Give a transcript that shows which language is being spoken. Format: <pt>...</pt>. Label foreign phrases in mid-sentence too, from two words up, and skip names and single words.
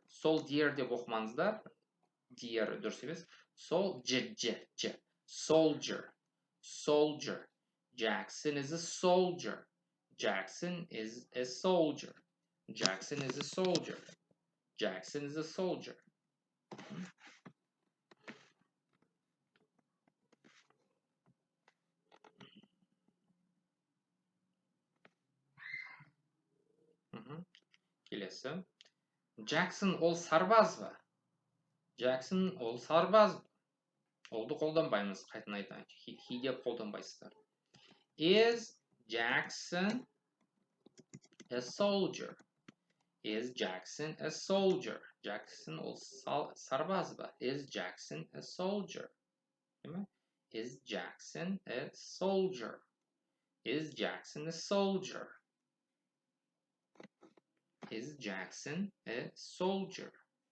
<kk>Soldier деп оқымаңыздар. Dear дұрыс емес.</kk> <en>Soldier. Soldier. Jackson is a soldier. Jackson is a soldier. Jackson is a soldier. Jackson is a soldier.</en> <kk>Келесі. Jackson ол сарбаз ба? Jackson ол сарбаз ба? Олды қолданбаймыз, қайтын айтайын. He деп қолданбайсыздар.</kk> <en>Is Jackson a soldier? Is Jackson a soldier? Jackson</en> <kk>ол сарбаз ба?</kk> <en>Is Jackson a soldier? Is Jackson a soldier? Is Jackson a soldier? Is Jackson a soldier?</en>